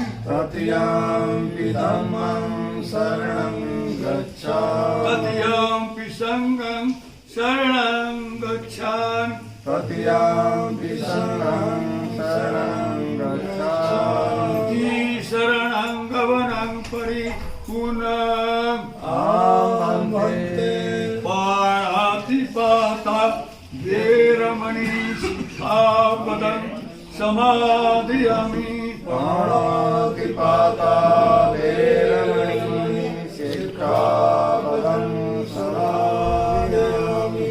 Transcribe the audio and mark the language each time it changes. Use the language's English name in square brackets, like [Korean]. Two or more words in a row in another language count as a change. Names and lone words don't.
[Pali] तृतीयंपि धम्मं शरणं गच्छामि तृतीयंपि संघं शरणं गच्छामि तृतीयंपि संघं शरणं गच्छामि शरणं गमनं परिपूर्णम् भन्ते पाणातिपाता वेरमणि शिक्षापदं समादयामि पाणातिपाता वेरमणि शिक्षापदं समादयामि